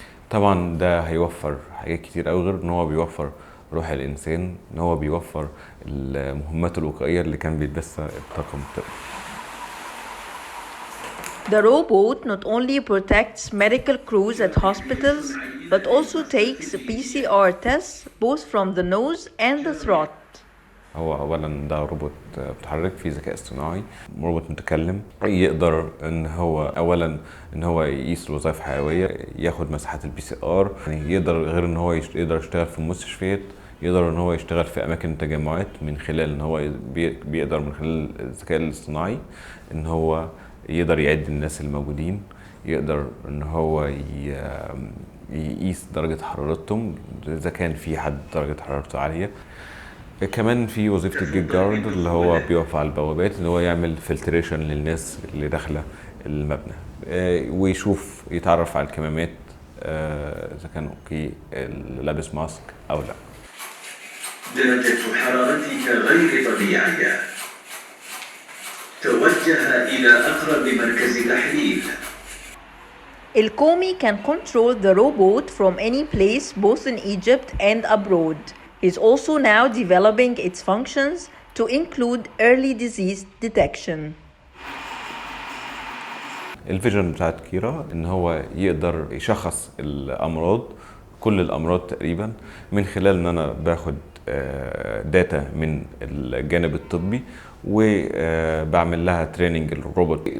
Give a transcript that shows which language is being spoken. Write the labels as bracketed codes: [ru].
[ar] طبعا ده هيوفر حاجات كتير قوي، غير إن هو بيوفر روح الإنسان، إن هو بيوفر المهمات الوقائية اللي كان بيلبسها الطاقم الطبي. [en] The robot not only protects medical crews at hospitals, but also takes PCR tests both from the nose and the throat. [ar] هو أولاً ده روبوت بيتحرك فيه ذكاء اصطناعي، روبوت متكلم، يقدر إن هو أولاً إن هو يقيس الوظائف الحيوية، ياخد مساحات PCR، يعني يقدر غير إن هو يقدر يشتغل في المستشفيات، يقدر إن هو يشتغل في أماكن التجمعات من خلال إن هو بيقدر من خلال الذكاء الاصطناعي إن هو يقدر يعد الناس الموجودين، يقدر ان هو يقيس درجة حرارتهم اذا كان في حد درجة حرارته عالية. كمان في وظيفة الجيت جارد اللي هو بيقف على البوابات، اللي هو يعمل فلتريشن للناس اللي داخلة المبنى، ويشوف يتعرف على الكمامات اذا كان اوكي لابس ماسك او لا. درجة حرارتك غير طبيعية. توجه إلى أقرب مركز تحليل. [en] El-Komi can control the robot from any place both in Egypt and abroad. He's also now developing its functions to include early disease detection. [ar] الفيجن بتاعت كيرا ان هو يقدر يشخص الامراض، كل الامراض تقريبا، من خلال ان انا باخد داتا من الجانب الطبي وبعمل لها تريننج الروبوت.